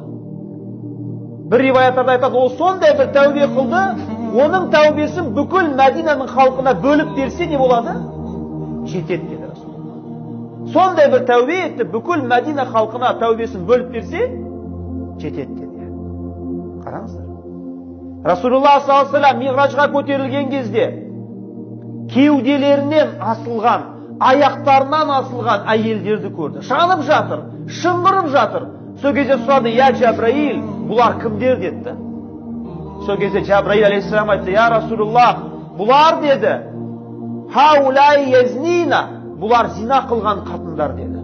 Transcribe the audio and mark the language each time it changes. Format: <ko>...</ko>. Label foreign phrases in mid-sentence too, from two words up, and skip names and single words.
<kk>Bir риваяттарда айтады, ол сондай бір тәубе қылды, оның тәубесін бүкіл Мәдинаның халқына бөліп берсе не болады? Жетеді деді Расулullah. Сондай бір тәубе етті, бүкіл Мәдина халқына тәубесін бөліп берсе, жетеді деді. Қараңыздар. Расулullah</kk> <ar>صلى الله عليه وسلم</ar> <kk>миғражға көтерілген кезде кеуделерінен асылған, аяқтарынан асылған әйелдерді көрді. Жанып жатыр, шыңғырып жатыр. Сол кезде сұрады,</kk> <ar>يا جبريل,</ar> <kk>бұлар кімдер деді. Сол кезде Джабраил алейхиссалам айтты,</kk> <ar>يا رسول الله,</ar> <kk>бұлар деді,</kk> <ar>هؤلاء يزنين,</ar> <kk>бұлар зина қылған қатындар деді.</kk>